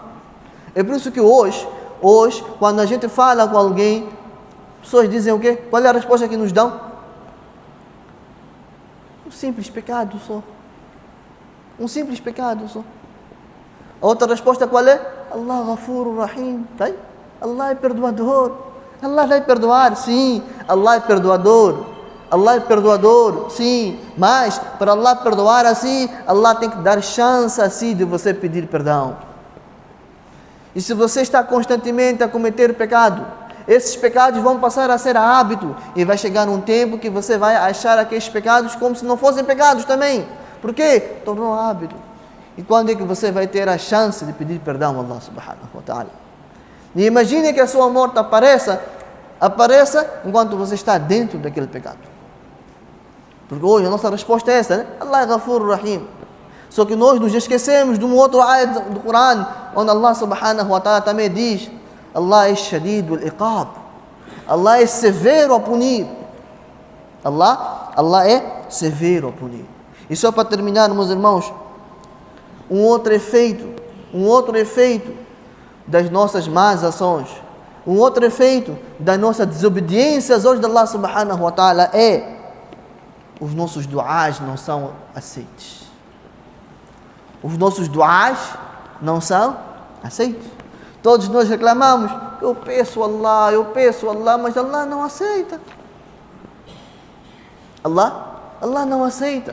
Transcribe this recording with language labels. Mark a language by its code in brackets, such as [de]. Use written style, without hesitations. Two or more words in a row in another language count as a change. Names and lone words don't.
[pt] É por isso que hoje, quando a gente fala com alguém, pessoas dizem o quê? Qual é a resposta que nos dão? Um simples pecado só. Um simples pecado só. A outra resposta qual é? Allah [ar] غفور رحيم. [pt] Tá? Allah é perdoador. Allah vai perdoar, sim. Allah é perdoador. Allah é perdoador, sim. Mas, para Allah perdoar assim, Allah tem que dar chance assim de você pedir perdão. E se você está constantemente a cometer pecado, esses pecados vão passar a ser hábito. E vai chegar um tempo que você vai achar aqueles pecados como se não fossem pecados também. Por quê? Tornou hábito. E quando é que você vai ter a chance de pedir perdão a Allah [ar] سبحانه وتعالى? [pt] E imagine que a sua morte apareça enquanto você está dentro daquele pecado. Porque hoje a nossa resposta é essa, né? Allah é [ar] غفور رحيم. [pt] Só que nós nos esquecemos de um outro ayat do Coran, onde Allah [ar] سبحانه وتعالى [pt] também diz: Allah é [ar] شديد العقاب. [pt] Allah é severo a punir. Allah é severo a punir. E só para terminar, meus irmãos, um outro efeito das nossas más ações, um outro efeito da nossa desobediência às ordens de Allah [ar] سبحانه وتعالى [pt] é: os nossos duás não são aceitos. Os nossos duás não são aceitos. Todos nós reclamamos: eu peço Allah, mas Allah não aceita. Allah não aceita.